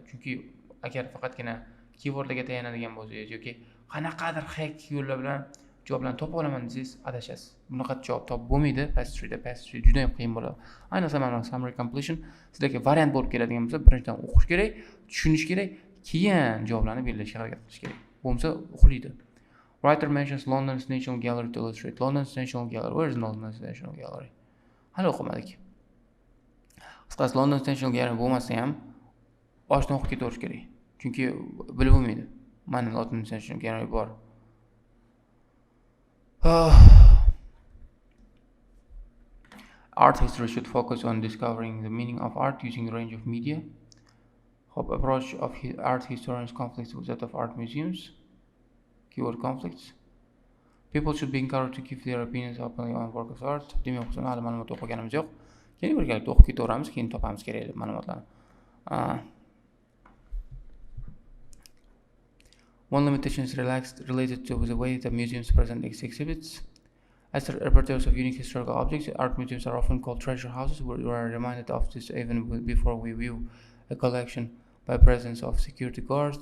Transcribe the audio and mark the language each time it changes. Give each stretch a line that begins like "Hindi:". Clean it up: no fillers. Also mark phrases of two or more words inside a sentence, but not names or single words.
Uzbek: Chunki agar faqatgina keywordlarga tayanadigan bo'lsangiz yoki qanaqadir hack yo'llar bilan javoblarni topib olaman desangiz, adashasiz. Bunaqa javob topib bo'lmaydi. Pastry juda ham qiyin bo'ladi. Ayniqsa mana
English: summary completion
Uzbek: sizlarga variant bo'lib keladigan bo'lsa, birinchidan o'qish kerak, tushunish kerak, keyin javoblarni belgilashga harakat qilish kerak. Bo'lmasa uxlaydi.
English: Writer mentions London's National Gallery to illustrate. London's National Gallery. Where is London's National Gallery?
Uzbek: Hali o'qimadik. Qisqasi London's National Gallery bo'lmasa ham boshdan o'qib ketaverish kerak. Chunki bilib bo'lmaydi.
English: Mana London's National Gallery bor. Art history should focus on discovering the meaning of art using a range of media. Hope approach of art historians conflicts with that of art museums. Keyword conflicts. People should be encouraged to give their opinions openly on work of art.
Uzbek: Demak, o'qishni hali ma'lumot o'qiganimiz yo'q. Keyin birgalikda o'qib ketaveramiz, keyin topamiz kerak ma'lumotlarni.
English: One limitation is related to the way the museums present exhibits. As repertoires of unique historical objects, art museums are often called treasure houses. We are reminded of this even before we view a collection by presence of security guards.